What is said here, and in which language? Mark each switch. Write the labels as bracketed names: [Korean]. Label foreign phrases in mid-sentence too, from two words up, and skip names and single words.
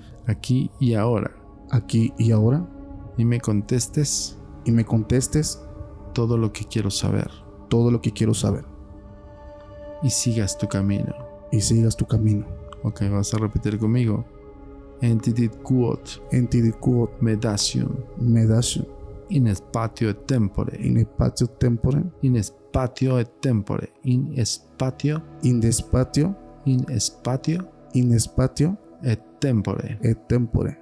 [Spanish] Aquí y ahora. Aquí y ahora. Y me contestes. Y me contestes. Todo lo que quiero saber. Todo lo que quiero saber. Y sigas tu camino. Y sigas tu camino. Ok, vas a repetir conmigo. [Latin] Entidad quod. Entidad quod. Medasium. Medasium. In spatio et tempore. In spatio tempore. In spatio et tempore. In spatio. In spatio. In spatio. In spatio. Et tempore. Et tempore.